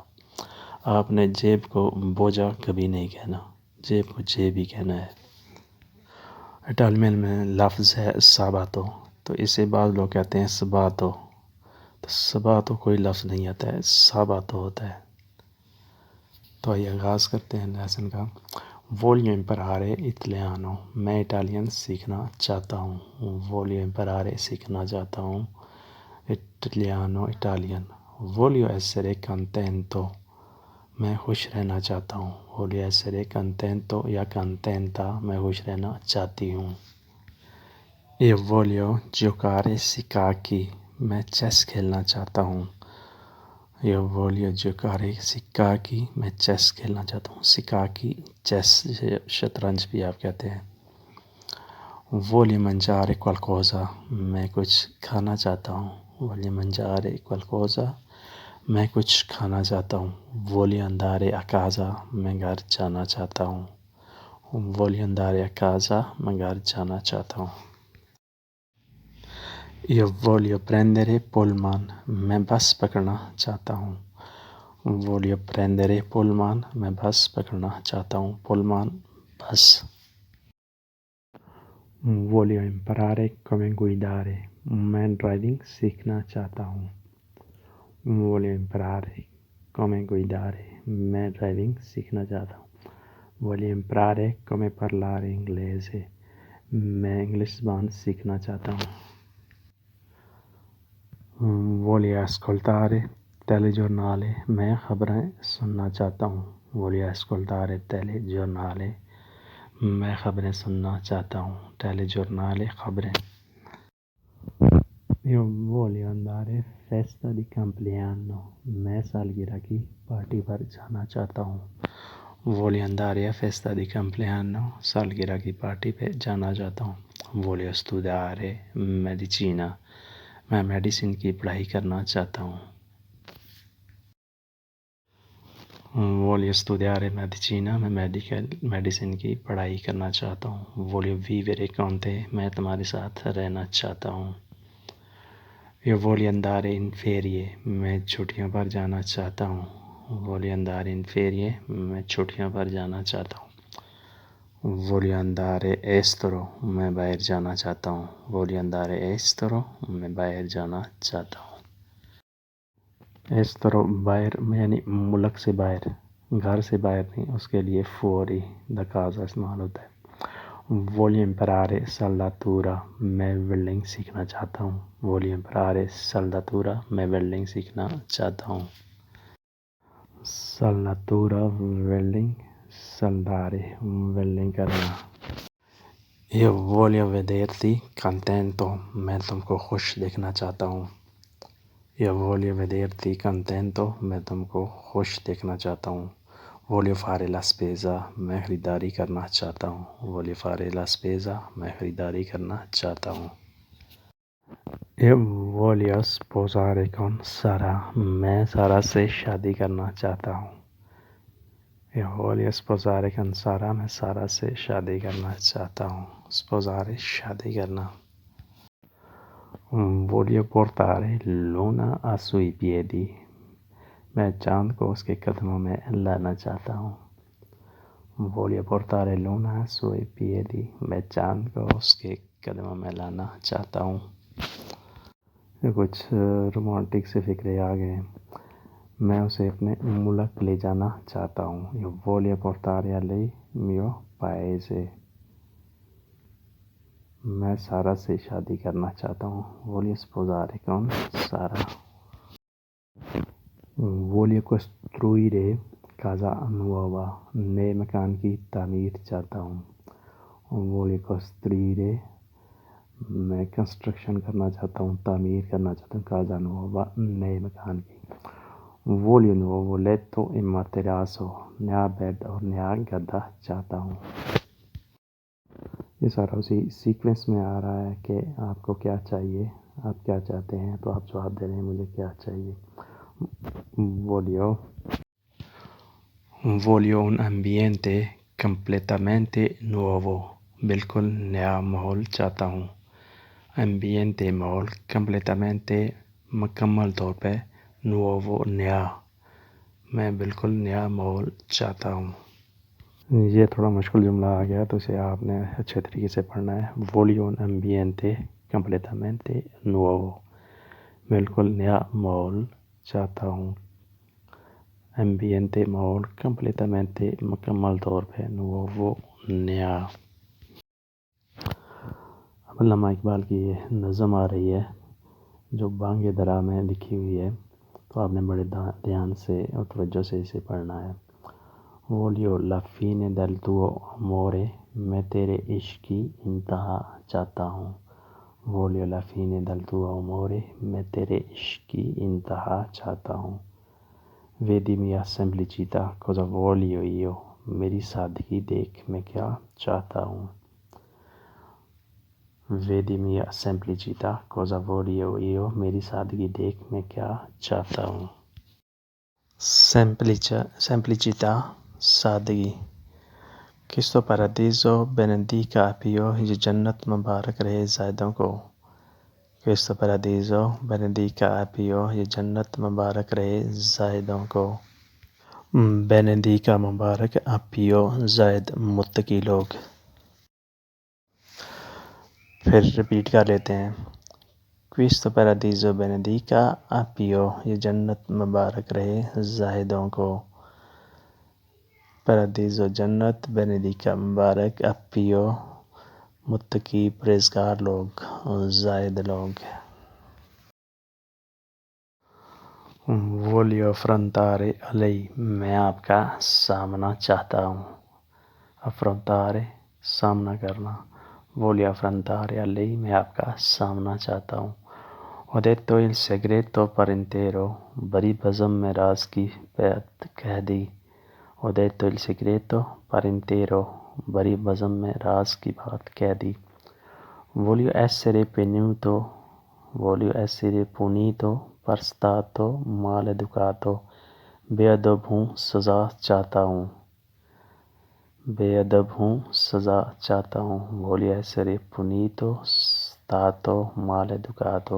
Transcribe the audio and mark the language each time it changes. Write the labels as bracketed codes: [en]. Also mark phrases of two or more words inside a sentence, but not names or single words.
[ur] آپ نے جیب کو بوجھا کبھی نہیں کہنا، جیب کو جیب ہی کہنا ہے۔ اٹالین میں لفظ ہے ساباتو، تو اسے بعض لوگ کہتے ہیں سباتو، تو سباتو کوئی لفظ نہیں آتا ہے، ساباتو ہوتا ہے۔ تو آئیے آغاز کرتے ہیں لیسن کا۔ [it] voglio imparare italiano [ur] میں اٹالین سیکھنا چاہتا ہوں۔ [it] voglio imparare [ur] سیکھنا چاہتا ہوں italiano اٹالین۔ [it] voglio essere contento [ur] میں خوش رہنا چاہتا ہوں۔ [it] voglio essere contento [ur] یا contenta میں خوش رہنا چاہتی ہوں۔ [it] io voglio giocare scacchi [ur] میں چیس کھیلنا چاہتا ہوں۔ [it] io voglio giocare scacchi [ur] میں چیس کھیلنا چاہتا ہوں۔ scacchi چیس شطرنج بھی آپ کہتے ہیں۔ [it] voglio mangiare qualcosa [ur] میں کچھ کھانا چاہتا ہوں۔ [it] voglio mangiare qualcosa [ur] میں کچھ کھانا چاہتا ہوں۔ [it] voglio andare a casa [ur] میں گھر جانا چاہتا ہوں۔ [it] voglio andare a casa [ur] میں گھر جانا چاہتا ہوں۔ [it] io voglio prendere pullman [ur] میں بس پکڑنا چاہتا ہوں۔ [it] voglio prendere pullman [ur] میں بس پکڑنا چاہتا ہوں۔ pullman بس۔ [it] voglio imparare come guidare [ur] میں ڈرائیونگ سیکھنا چاہتا ہوں۔ [it] voglio imparare come guidare [ur] میں ڈرائیونگ سیکھنا چاہتا ہوں۔ [it] voglio imparare come parlare inglese [ur] میں انگلش زبان سیکھنا چاہتا ہوں۔ [it] voglio ascoltare telegiornale [ur] میں خبریں سننا چاہتا ہوں۔ [it] voglio ascoltare telegiornale [ur] میں خبریں سننا چاہتا ہوں۔ telegiornale خبریں۔ [it] io voglio andare festa di compleanno [ur] میں سالگرہ کی پارٹی پر جانا چاہتا ہوں۔ [it] voglio andare a festa di compleanno [ur] سالگرہ کی پارٹی پہ جانا چاہتا ہوں۔ [it] voglio studiare medicina [ur] میں میڈیسن کی پڑھائی کرنا چاہتا ہوں۔ [it] voglio studiare medicina [ur] میں میڈیسن کی پڑھائی کرنا چاہتا ہوں۔ [it] voglio vivere con te [ur] میں تمہارے ساتھ رہنا چاہتا ہوں۔ [it] io voglio andare in ferie [ur] میں چھٹیوں پر جانا چاہتا ہوں۔ [it] voglio andare in ferie [ur] میں چھٹیوں پر جانا چاہتا ہوں۔ [it] voglio andare estero [ur] میں باہر جانا چاہتا ہوں۔ [it] voglio andare estero [ur] میں باہر جانا چاہتا ہوں۔ estero باہر یعنی ملک سے باہر، گھر سے باہر نہیں، اس کے لیے [it] fuori da casa [ur] استعمال ہوتا ہے۔ [it] voglio imparare saldatura [ur] میں ویلڈنگ سیکھنا چاہتا ہوں۔ [it] voglio imparare saldatura [ur] میں ویلڈنگ سیکھنا چاہتا ہوں۔ saldatura ویلڈنگ، saldare ویلڈنگ کرنا۔ [it] io voglio vederti contento [ur] میں تم کو خوش دیکھنا چاہتا ہوں۔ [it] io voglio vederti contento [ur] میں تم کو خوش دیکھنا چاہتا ہوں۔ [it] voglio fare la spesa [ur] میں خریداری کرنا چاہتا ہوں۔ [it] voglio fare la spesa [ur] میں خریداری کرنا چاہتا ہوں۔ [it] io voglio sposare con Sara [ur] میں سارا سے شادی کرنا چاہتا ہوں۔ [it] io voglio sposare con Sara [ur] میں سارا سے شادی کرنا چاہتا ہوں۔ sposare شادی کرنا۔ [it] voglio portare Luna sui piedi [ur] میں چاند کو اس کے قدموں میں لانا چاہتا ہوں۔ [it] voglio portare Luna sui piedi [ur] میں چاند کو اس کے قدموں میں لانا چاہتا ہوں۔ کچھ رومانٹک سے فکرے آ گئے۔ میں اسے اپنے ملک لے جانا چاہتا ہوں۔ [it] io voglio portare a lei mio paese [ur] میں سارا سے شادی کرنا چاہتا ہوں. [it] Voglio sposare con Sara. Voglio costruire casa nuova. [ur] نئے مکان کی تعمیر چاہتا ہوں. [it] Voglio costruire [ur] میں کنسٹرکشن کرنا چاہتا ہوں، تعمیر کرنا چاہتا ہوں. [it] casa nuova [ur] نئے مکان کی. [it] Voglio un nuovo letto e materasso. [ur] نیا بیڈ اور نیا گدا چاہتا ہوں. یہ سارا اسی سیکوینس میں آ رہا ہے کہ آپ کو کیا چاہیے، آپ کیا چاہتے ہیں، تو آپ جواب دے رہے ہیں مجھے کیا چاہیے. [it] Voglio un ambiente completamente nuovo. [ur] بالکل نیا ماحول چاہتا ہوں. ambiente ماحول، completamente مکمل طور پہ، nuovo نیا. میں بالکل نیا ماحول چاہتا ہوں. یہ تھوڑا مشکل جملہ آ گیا تو اسے آپ نے اچھے طریقے سے پڑھنا ہے. [it] Voglio un ambiente completamente nuovo. [ur] بالکل نیا ماحول چاہتا ہوں. ambiente ماحول، completamente مکمل طور پہ، nuovo نیا. اب علامہ اقبال کی یہ نظم آ رہی ہے جو بانگ درا میں لکھی ہوئی ہے، تو آپ نے بڑے دھیان سے اور توجہ سے اسے پڑھنا ہے. [it] Voglio la fine del tuo amore. [ur] میں تیرے عشق کی انتہا چاہتا ہوں. [it] Voglio la fine del tuo amore. [ur] میں تیرے عشق کی انتہا چاہتا ہوں. [it] Vedi mia semplicità, cosa voglio io. [ur] میری سادگی دیکھ میں کیا چاہتا ہوں. [it] Vedi mia semplicità, cosa voglio io. [ur] میری سادگی دیکھ میں کیا چاہتا ہوں. Semplicità سادگی. [it] Questo paradiso benedica Pio. [ur] یہ جنت مبارک رہے زائدوں کو. [it] Questo paradiso benedica Pio. [ur] یہ جنت مبارک رہے زائدوں کو. benedica مبارک، Pio زائد متقی لوگ. پھر رپیٹ کر لیتے ہیں. [it] Questo paradiso benedica Pio. [ur] یہ جنت مبارک رہے زاہدوں کو. Paradiso جنت، benedica مبارک، Pio متقی پرہیزگار لوگ، زاہد لوگ. [it] Voglio affrontare lei. [ur] میں آپ کا سامنا چاہتا ہوں. affrontare سامنا کرنا. [it] Voglio affrontare lei. [ur] میں آپ کا سامنا چاہتا ہوں. [it] Ho detto il segreto per intero. [ur] بڑی بزم میں راز کی بات کہہ دی. [it] Ho detto il segreto per intero. [ur] بڑی بزم میں راز کی بات کہہ دی. [it] Voglio essere punito. Voglio essere punito per stato maleducato. [ur] بے ادب ہوں، سزا چاہتا ہوں. بے ادب ہوں، سزا چاہتا ہوں. [it] Voglio essere punito stato maleducato.